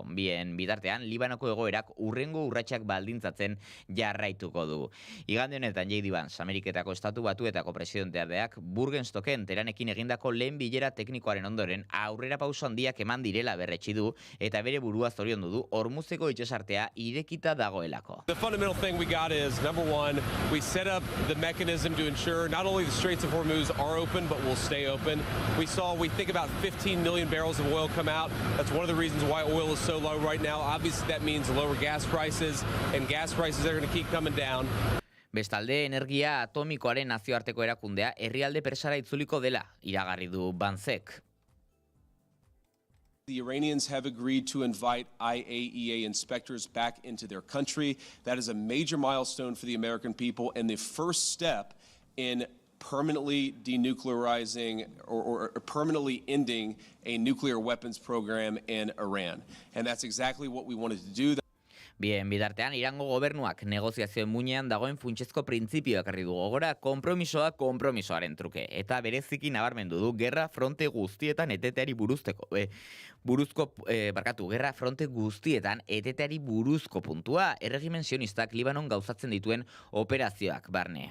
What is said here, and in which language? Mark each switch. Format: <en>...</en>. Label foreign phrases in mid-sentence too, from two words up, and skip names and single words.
<eu>Bien bitartean Libanoko egoerak urrengo urratsak baldintzatzen jarraituko du. Igande honetan J.D. Vance Ameriketako Estatu Batuetako presidenteak Burgenstoken Teranekin egindako lehen bilera teknikoaren ondoren aurrera pauso handiak eman direla berretsi du eta bere burua zoriondu du Hormuzeko itsasartea irekita dagoelako.</eu> <en>The fundamental thing we got is, number one, we set up the mechanism to ensure not only the Straits of Hormuz are open, but will stay open. We think about 15 million barrels of oil come out. That's one of the reasons why oil is so low right now. Obviously, that means lower gas prices, and gas prices are going to keep coming down.</en> <eu>Bestalde, energia atomikoaren nazioarteko erakundea herrialde persara itzuliko dela iragarri du Vancek.</eu> <en>The Iranians have agreed to invite IAEA inspectors back into their country. That is a major milestone for the American people and the first step in permanently denuclearizing or permanently ending a nuclear weapons program in Iran. And that's exactly what we wanted to do.</en> <eu>Bien, bidartean, Irango gobernuak negoziazioen muinean dagoen funtsezko printzipioak ekarri du gogora, konpromisoa konpromisoaren truke. Eta bereziki nabarmendu du gerra fronte guztietan eteteari gerra fronte guztietan eteteari buruzko puntua, erregimen sionistak Libanon gauzatzen dituen operazioak barne.</eu>